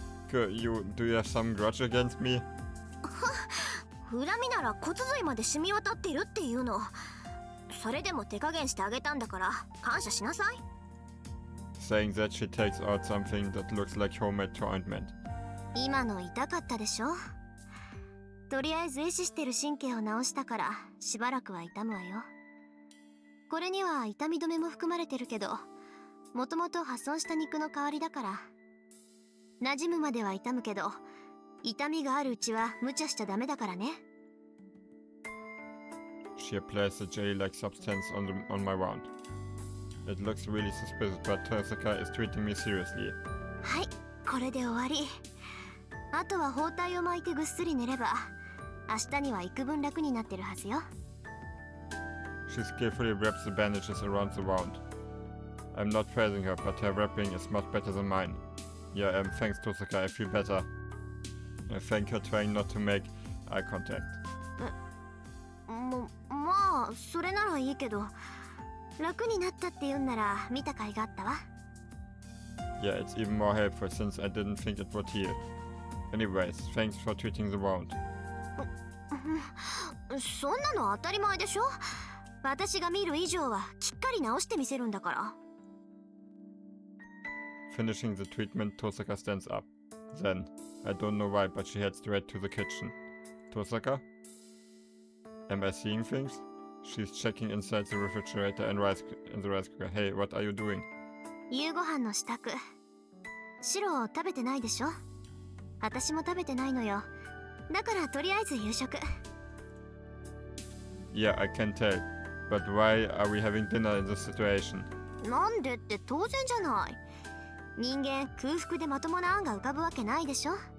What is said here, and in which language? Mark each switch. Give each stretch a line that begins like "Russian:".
English: Do you have some grudge against me?
Japanese: 恨みなら骨髄まで染み渡っているっていうの。それでも手加減してあげたんだから感謝しなさい。
English: Saying that, she takes out something that looks like homemade ointment.
Japanese: 今の痛かったでしょ。とりあえず壊死してる神経を治したからしばらくは痛むわよ。これには痛み止めも含まれてるけど、もともと破損した肉の代わりだから。馴染むまでは痛むけど、痛みがあるうちは無茶しちゃダメだからね。
English: She applies the jelly-like substance on my wound. It looks really suspicious, but Tosaka is treating me seriously.
Japanese: はい、これで終わり。あとは包帯を巻いてぐっすり寝れば、明日には幾分楽になってるはずよ。
English: She skillfully wraps the bandages around the wound. I'm not praising her, but her wrapping is much better than mine. Yeah, thanks Tosaka, I feel better. I thank her, trying not to make eye contact.
Japanese: まあ、それならいいけど、楽になったって言うんなら見た甲斐があったわ。
English: Yeah, it's even more helpful since I didn't think it would heal. Anyways, thanks for treating the wound.
Japanese: そんなの当たり前でしょ。私が見る以上はきっかり治してみせるんだから。
English: Finishing the treatment, Tosaka stands up. Then, I don't know why, but she heads straight to the kitchen. Tosaka? Am I seeing things? She's checking inside the refrigerator and the rice cooker. Hey, what are you doing?
Japanese: 夕ご飯の支度。シロ食べてないでしょ。私も食べてないのよ。だからとりあえず夕食。
English: Yeah, I can tell. But why are we having dinner in this situation?
Japanese: なんでって当然じゃない。人間空腹でまともな案が浮かぶわけないでしょ。